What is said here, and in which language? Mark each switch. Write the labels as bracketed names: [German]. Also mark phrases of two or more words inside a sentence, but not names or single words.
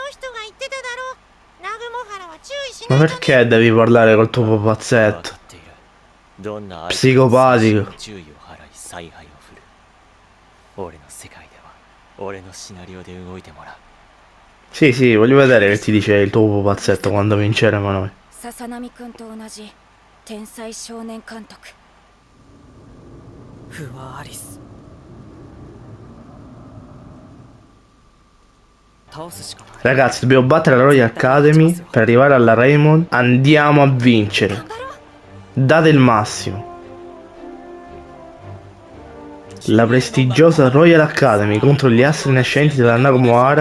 [Italian] Ma perché devi parlare col tuo pupazzetto? Psicopatico. Sì, sì, voglio vedere che ti dice il tuo pupazzetto quando vinceremo noi. [Japanese] Sasanami-kunと同じ天才少年監督不破アリス [Italian] Ragazzi, dobbiamo battere la Royal Academy per arrivare alla Raymond. Andiamo a vincere. Date il massimo. La prestigiosa Royal Academy contro gli astri nascenti della Nagomoara.